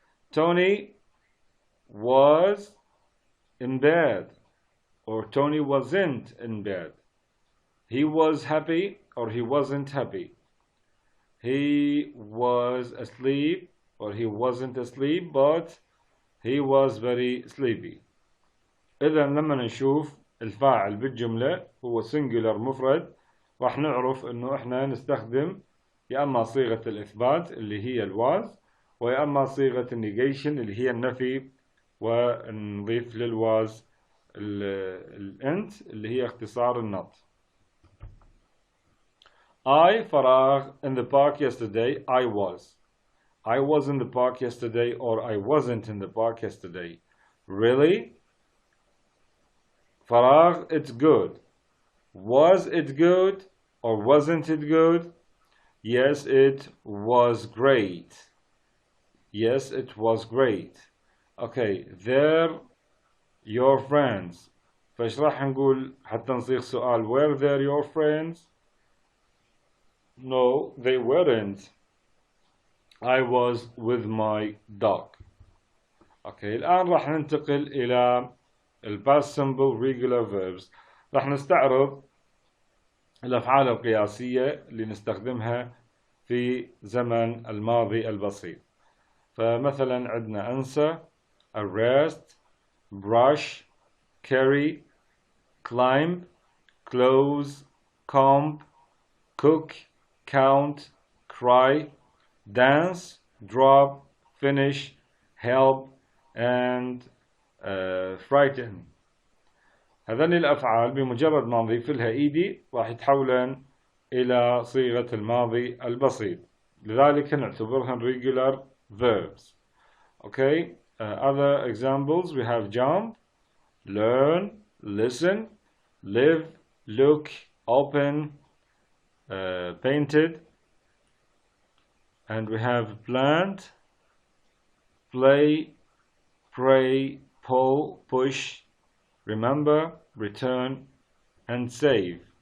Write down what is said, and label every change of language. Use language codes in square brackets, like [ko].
[en] Tony was in bed or Tony wasn't in bed. He was happy or he wasn't happy. He was asleep or he wasn't asleep but he was very sleepy. [ar] إذا لما نشوف الفاعل بالجملة هو singular مفرد راح نعرف إنه إحنا نستخدم يا أما صيغة الإثبات اللي هي الواز ويا أما صيغة النيجيشن اللي هي النفي ونضيف للواز الانت اللي هي اختصار النط. [en] I فراغ in the park yesterday. I was in the park yesterday or I wasn't in the park yesterday. Really? فراغ it's good. Was it good or wasn't it good? Yes, it was great. Yes, it was great. Okay, they're your friends. [ar] فايش راح نقول حتى نصيغ سؤال [en] were they your friends? No, they weren't. I was with my dog. Okay, [ar] الآن راح ننتقل إلى [en] past simple regular verbs. [ar] راح نستعرض الأفعال القياسية اللي نستخدمها في زمن الماضي البسيط. فمثلا عندنا [en] answer, arrest, brush, carry, climb, close, comb, cook, count, cry, dance, drop, finish, help, and frighten. [ar] هذني الأفعال بمجرد ما نضيف لها إيدي راح يتحولن إلى صيغة الماضي البسيط، لذلك نعتبرها regular verbs. [en] Okay, other examples we have jump, learn, listen, live, look, open, painted, and we have plant, play, pray, pull, push, remember, return, and save.